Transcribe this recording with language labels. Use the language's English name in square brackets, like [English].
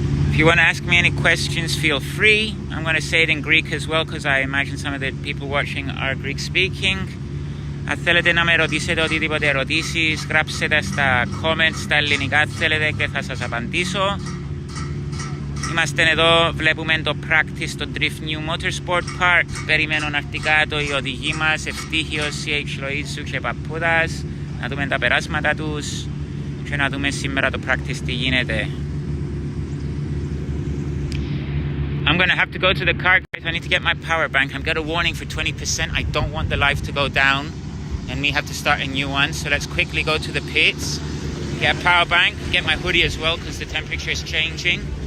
[English] If you want to ask me any questions, feel free. I'm going to say it in Greek as well, because I imagine some of the people watching are Greek speaking. [Greek] Αν θέλετε να με ρωτήσετε οτιδήποτε ερωτήσεις, γράψτε τα στα comments, στα ελληνικά θέλετε και θα σας απαντήσω. Είμαστε εδώ, βλέπουμε το practice στο Drift New Motorsport Park. Περιμένω να έρθει κάτω οι οδηγοί μας, Ευτύχιος, CH Λοΐσου και Παππούδας, να δούμε τα περάσματα τους και να δούμε σήμερα το practice τι γίνεται. [English] I'm going to have to go to the car, guys. I need to get my power bank. I've got a warning for 20%. I don't want the live to go down and me have to start a new one. So let's quickly go to the pits, get a power bank, get my hoodie as well because the temperature is changing.